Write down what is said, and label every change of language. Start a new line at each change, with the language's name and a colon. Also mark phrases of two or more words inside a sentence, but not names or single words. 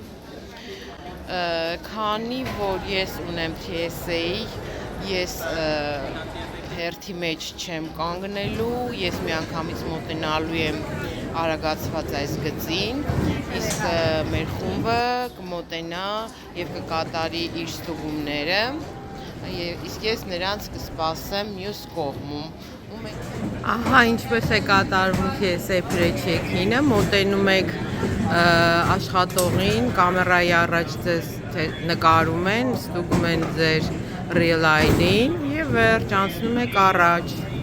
Armenian: քանի որ ես ունեմ TSA, ես հերթի մեջ չեմ կանգնելու, ես միանգամից մոտենալու եմ արագացված այս գծին, իսկ մեր խումբը կմոտենա եւ կկատարի իր ստուգումները, իսկ ես նրանց կսպասեմ մյուս կողմում։ Ահա ինչպես է կատարվում TSA pre-check-in-ը, մոտենում եք աշխատողին, կամերայի առաջ ձեզ նկարում են, ստուգում են ձեր
English: real ID-
Armenian: ին եւ վերջ անցնում եք առաջ։